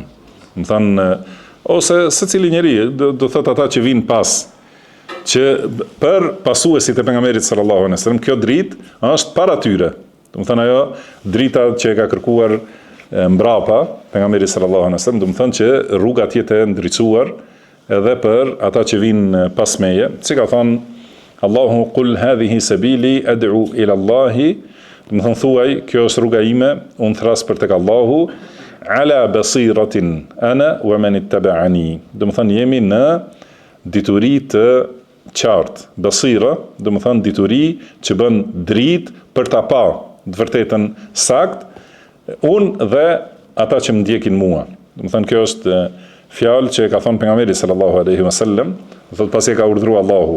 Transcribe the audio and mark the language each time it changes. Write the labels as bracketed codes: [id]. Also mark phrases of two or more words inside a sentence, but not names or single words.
[sq] Do thonë ose secili njeri, do thotë ata që vinë pas, që për pasuesit e pejgamberit [ar] صلى الله عليه وسلم [sq] kjo dritë është para tyre. Do thonë ajo drita që e ka kërkuar mbrapa pejgamberi [ar] صلى الله عليه وسلم, [sq] do thonë që rruga të jetë e ndriçuar edhe për ata që vinë pas meje, si ka thonë Allahu [ar] قل هذه سبيلي أدعو إلى الله, [sq] do të thonë thuaj, kjo është rruga ime, unë thras për tek Allahu, [ar] على بصيرة أنا ومن اتبعني. [sq] Do të thonë jemi në dituri të qartë. Basira, do të thonë dituri që bën dritë për ta pa. të vërtetën sakt, unë dhe ata që më ndjekin mua. Do të thënë kjo është fjalë që ka thënë pejgamberi [ar] صلى الله عليه وسلم, [sq] thotë pasi e ka urdhëruar Allahu.